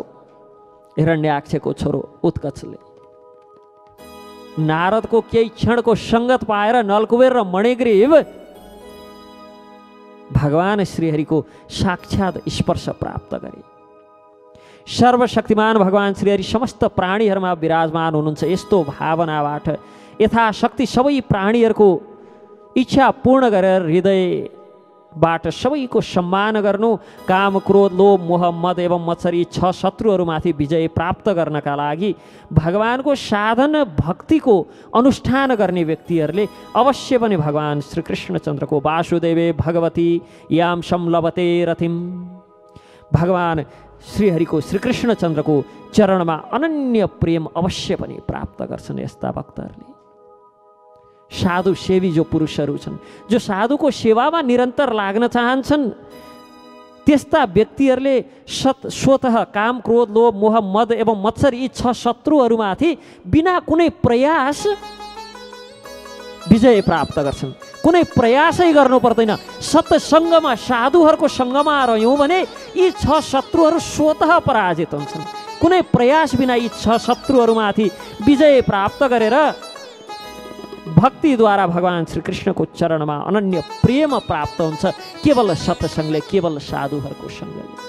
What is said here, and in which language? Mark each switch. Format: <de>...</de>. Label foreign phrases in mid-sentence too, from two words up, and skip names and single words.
<ne>हिरण्याक्षको छोरो उत्कर्षले नारदको केही क्षणको सङ्गत पाएर नलकुबेर र मणिग्रीव भगवान श्रीहरिको साक्षात स्पर्श प्राप्त गरे। सर्वशक्तिमान भगवान श्रीहरि समस्त प्राणीहरूमा विराजमान हुनुहुन्छ। यस्तो भावनाबाट यथाशक्ति सबै प्राणीहरूको इच्छा पूर्ण गरेर हृदयबाट सबैको सम्मान गर्नु, काम क्रोध लोभ मोह मद एवं मत्सरी 6 शत्रुहरूमाथि विजय प्राप्त गर्नका लागि भगवानको साधन भक्तिको अनुष्ठान गर्ने व्यक्तिहरूले अवश्य पनि भगवान श्रीकृष्णचन्द्रको</ne> <sa>वासुदेवे भगवती याम संलभते रतिम,</sa> <ne>भगवान श्रीहरिको श्रीकृष्णचन्द्रको चरणमा अनन्य प्रेम अवश्य पनि प्राप्त गर्छन्। यस्ता भक्तहरूले साधु सेवी जो पुरुषहरू छन्, जो साधुको सेवामा निरन्तर लाग्न चाहन्छन्, त्यस्ता व्यक्तिहरूले स्वतः काम क्रोध लोभ मोह मद एवं मत्सर यी 6 शत्रुहरूमाथि बिना कुनै प्रयास विजय प्राप्त गर्छन्। कुनै प्रयासै गर्नु पर्दैन। सत्सङ्गमा साधुहरूको सङ्गमा रह्यौँ भने यी 6 शत्रुहरू स्वतः पराजित हुन्छन्। कुनै प्रयास बिना यी 6 शत्रुहरूमाथि विजय प्राप्त गरेर भक्तिद्वारा भगवान श्रीकृष्णको चरणमा अनन्य प्रेम प्राप्त हुन्छ, केवल सत्सङ्गले, केवल साधुहरूको सङ्गले।</ne>